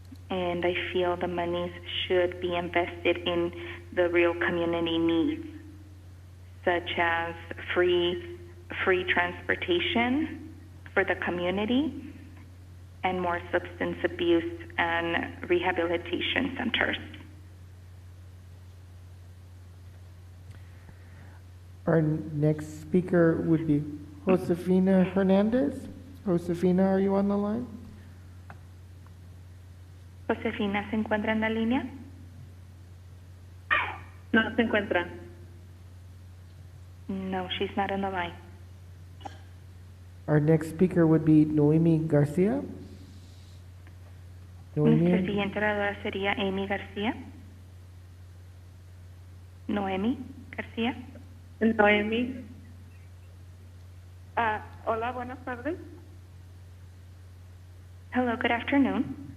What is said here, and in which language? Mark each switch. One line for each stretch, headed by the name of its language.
English: And I feel the monies should be invested in the real community needs, such as free transportation for the community and more substance abuse and rehabilitation centers. Our next speaker would be Josefina Hernandez. Josefina, are you on the line?
Spanish: Josefina, ¿se encuentra en la línea? No se encuentra.
English: No, she's not on the line. Our next speaker would be Noemi Garcia.
Spanish: Nuestra siguiente oradora sería Amy García. Noemi García. Noemi. Hola, buenas tardes.
English: Hello, good afternoon.